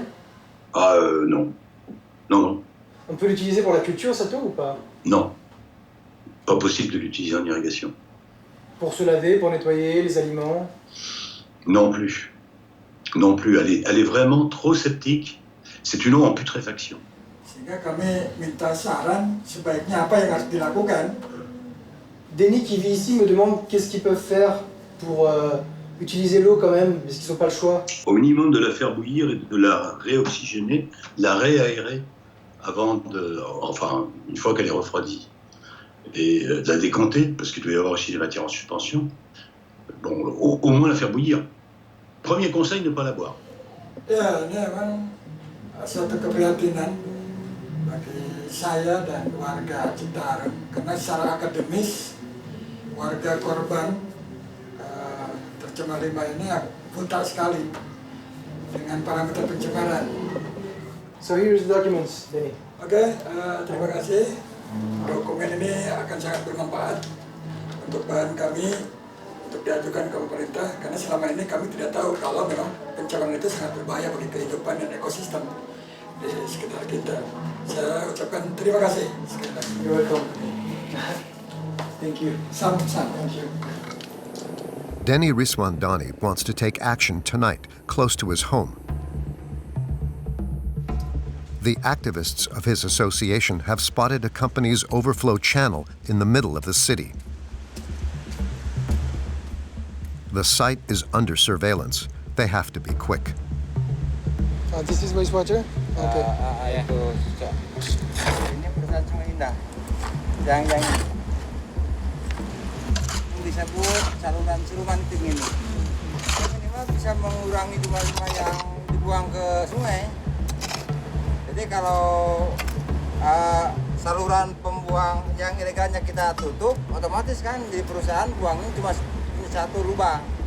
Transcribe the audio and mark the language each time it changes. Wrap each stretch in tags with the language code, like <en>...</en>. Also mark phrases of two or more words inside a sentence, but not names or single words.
<fr>Ah non. Non. On peut l'utiliser pour la culture, ça ou pas? Non. Pas possible de l'utiliser en irrigation. Pour se laver, pour nettoyer les aliments? Non plus. Non plus, elle est vraiment trop septique. C'est une eau en putréfaction.</fr> <id>Sehingga kami minta saran sebaiknya apa yang harus dilakukan.</id> <fr>Denis qui vit ici me demande qu'est-ce qu'ils peuvent faire pour utiliser l'eau quand même, parce qu'ils n'ont pas le choix. Au minimum de la faire bouillir et de la réoxygéner, la réaérer enfin, une fois qu'elle est refroidie. Et de la décanter, parce qu'il doit y avoir aussi des matières en suspension. Bon, au moins la faire bouillir. Premier conseil, ne pas la boire.</fr> <id>Ya, ini memang suatu keprihatinan bagi saya dan warga Citarum, karena secara akademis warga korban tercemar limbah ini buta sekali dengan parameter pencemaran.</id> <en>So here's the documents, Denny.</en> <id>Oke, terima kasih. Dokumen ini akan sangat bermanfaat untuk bahan kami untuk diajukan ke pemerintah, karena selama ini kami tidak tahu kalau memang pencemaran itu sangat berbahaya bagi kehidupan dan ekosistem di sekitar kita. Saya ucapkan terima kasih sekali lagi.</id> <en>You're welcome. Thank you. Sam-sam. Thank you. Denny Riswandani wants to take action tonight, close to his home. The activists of his association have spotted a company's overflow channel in the middle of the city. The site is under surveillance. They have to be quick. This is wastewater? Okay.</en> <id>Ini perusahaan Sungai Indah. Yang disebut saluran siluman ting ini. Ini mah bisa mengurangi limbah-limbah yang dibuang ke sungai. Jadi kalau saluran pembuang yang ilegalnya kita tutup, otomatis kan di perusahaan buangnya cuma satu lubang.</id>